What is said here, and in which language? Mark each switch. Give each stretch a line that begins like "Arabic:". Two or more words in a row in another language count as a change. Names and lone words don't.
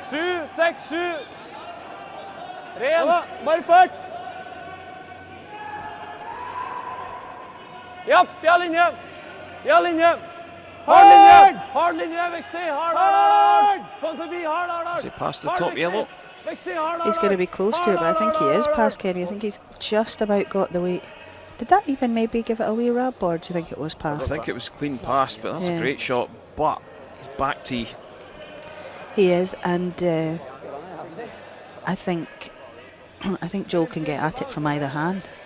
Norwegian: 7, 6, 7. Rent. Bare fart. Japp, vi har linje! Vi har linje! Hard linje! Hard linje, viktig! Hard! Kom forbi, hard!
English: Is he past the top yellow?
Norwegian: Viktig, hard!
English: He's going to be close to it, but I think he is past Kenny. I think he's just about got the weight. Did that even maybe give it a wee rub, or do you think it was I past? think it was clean past, but that's Yeah. a great shot. But his back tee. He is, and I think Joel can get at it from either hand.